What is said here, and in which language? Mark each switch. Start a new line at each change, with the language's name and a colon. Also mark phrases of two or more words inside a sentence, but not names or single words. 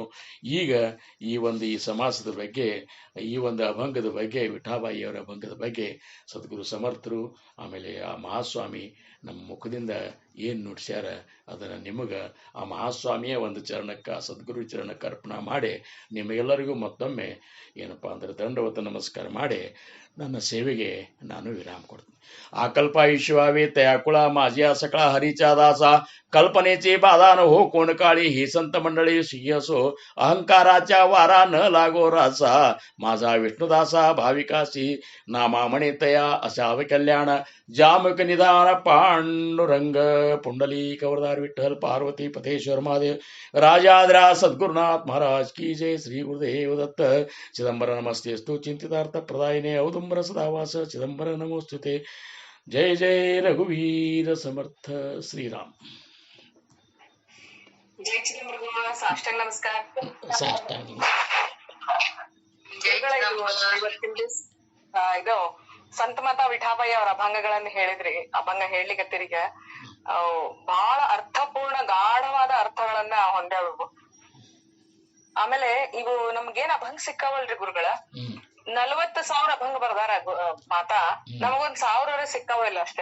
Kannada: ಈಗ ಈ ಸಮಾಸದ ಬಗ್ಗೆ, ಈ ಒಂದು ಅಭಂಗದ ಬಗ್ಗೆ, ವಿಠಾಬಾಯಿಯವರ ಅಭಂಗದ ಬಗ್ಗೆ ಸದ್ಗುರು ಸಮರ್ಥರು ಆಮೇಲೆ ಆ ಮಹಾಸ್ವಾಮಿ ನಮ್ಮ ಮುಖದಿಂದ ಏನು ನುಡಿಸ್ಯಾರ ಅದನ್ನು ನಿಮಗೆ ಆ ಮಹಾಸ್ವಾಮಿಯ ಒಂದು ಚರಣಕ್ಕೆ, ಆ ಸದ್ಗುರು ಚರಣಕ್ಕೆ ಅರ್ಪಣೆ ಮಾಡಿ ನಿಮಗೆಲ್ಲರಿಗೂ ಮತ್ತೊಮ್ಮೆ ಏನಪ್ಪ ಅಂದ್ರೆ ದಂಡವತ ನಮಸ್ಕಾರ ಮಾಡಿ ನನ್ನ ಸೇವೆಗೆ ನಾನು ವಿರಾಮ ಕೊಡ್ತೀನಿ.
Marathi: आकल्पायुष्यवावे तयाकुळा माझ्या सकळा हरीचा दासा कल्पनेचे बाधा न हो कोण काळी ही संत मंडळी सिंहसो अहंकाराच्या वारा न लागो रासा माझा विष्णुदासा भाविकासी नामा म्हणे तया असावे कल्याण जामक निदान पांडुरंग पुंडली कवरदार विठ्ठल पार्वती पतेश्वर महादेव राजाद्रा सद्गुरुनाथ महाराज की जय. श्री गुरुदेव दत्त. चिदंबर नमस्तेस्तु चिंतितार्थ प्रदायिने औदुंबर सदावास चिदंबर नमोस्तुते. जय जय रघुवीर समर्थ श्रीराम. जय चिदंबर साष्टांग नमस्कार.
Kannada: ಸಾಷ್ಟಾಂಗ ಇದು ಸಂತ ಮಾತಾ ವಿಠಾಬಾಯಿ ಅವರ ಅಭಂಗಗಳನ್ನ ಹೇಳಿದ್ರಿ. ಅಭಂಗ ಹೇಳ್ಲಿಕತ್ತೀರೀಗ ಬಹಳ ಅರ್ಥಪೂರ್ಣ ಗಾಢವಾದ ಅರ್ಥಗಳನ್ನ ಹೊಂದ್ಯಾವು. ಆಮೇಲೆ ಇವು ನಮ್ಗೇನ್ ಅಭಂಗ ಸಿಕ್ಕಾವಲ್ರಿ ಗುರುಗಳ, 40,000 ಅಭಂಗ ಬರ್ದಾರ ಮಾತಾ, ನಮಗೊಂದ್ 1,000 ಸಿಕ್ಕಾವಿಲ್ಲ ಅಷ್ಟೇ.